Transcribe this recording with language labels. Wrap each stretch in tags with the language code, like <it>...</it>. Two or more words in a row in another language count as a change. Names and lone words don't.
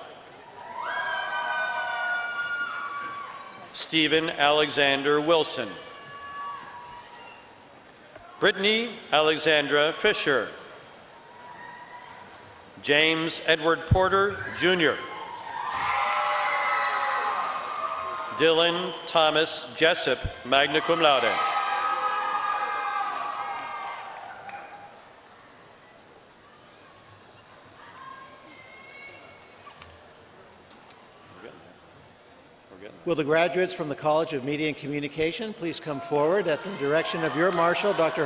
<en>Stephen Alexander Wilson. Brittany Alexandra Fisher. James Edward Porter, Jr. Dylan Thomas Jessup,</en> <la>magna cum laude.</la> <en>Will the graduates from the College of Media and Communication please come forward at the direction of your marshal, Dr.</en>